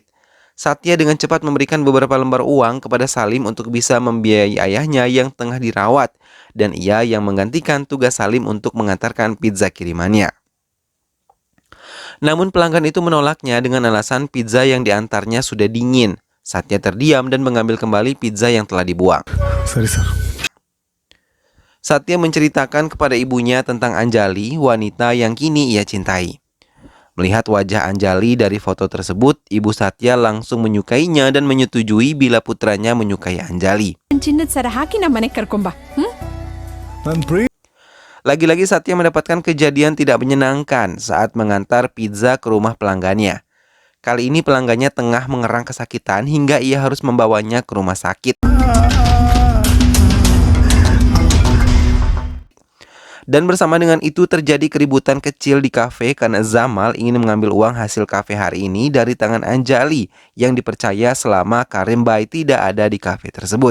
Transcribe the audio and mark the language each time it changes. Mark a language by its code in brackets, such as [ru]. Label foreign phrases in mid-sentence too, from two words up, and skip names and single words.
[id] Satya dengan cepat memberikan beberapa lembar uang kepada Salim untuk bisa membiayai ayahnya yang tengah dirawat, dan ia yang menggantikan tugas Salim untuk mengantarkan pizza kirimannya. Namun pelanggan itu menolaknya dengan alasan pizza yang diantarnya sudah dingin. Satya terdiam dan mengambil kembali pizza yang telah dibuang. [kn] ಸರಿ ಸರ್. [id] Satya menceritakan kepada ibunya tentang Anjali, wanita yang kini ia cintai. Melihat wajah Anjali dari foto tersebut, ibu Satya langsung menyukainya dan menyetujui bila putranya menyukai Anjali. [kn] ಚಿನ್ನದ ಸರ ಹಾಕಿ ನಮ್ಮ ಮನೆಗೆ ಕರ್ಕೊಂಬ. ನನ್ನ ಪ್ರೀ [id] Lagi-lagi Satya mendapatkan kejadian tidak menyenangkan saat mengantar pizza ke rumah pelanggannya. Kali ini pelanggannya tengah mengerang kesakitan hingga ia harus membawanya ke rumah sakit. Dan bersama dengan itu terjadi keributan kecil di kafe karena Zamal ingin mengambil uang hasil kafe hari ini dari tangan Anjali yang dipercaya selama Karim Bai tidak ada di kafe tersebut.